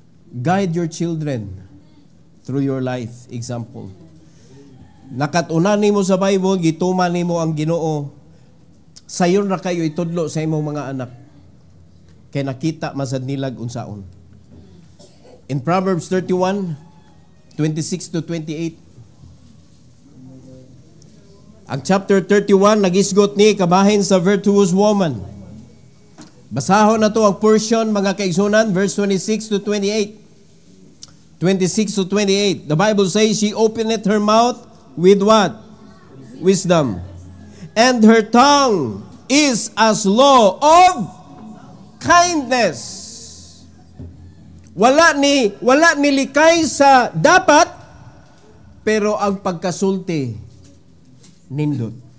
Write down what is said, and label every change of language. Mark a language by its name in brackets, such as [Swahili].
[English] Guide your children through your life example. [Cebuano] Nakatuna nimo sa Bible, gituman nimo ang Ginoo. Sayon ra kayo itudlo sa imong mga anak. Kay nakita masad nilag unsaon. [English] In Proverbs 31:26 to 28. [Cebuano] Ang chapter 31 nagisgot ni kabahin sa virtuous woman. Basahon na to ang portion, mga kaigsunan, verse 26 to 28. 26 to 28. [English] The Bible says, she openeth her mouth with what? Wisdom. And her tongue is as law of kindness. [Cebuano] Wala ni likay sa dapat, pero ang pagkasulti nindot.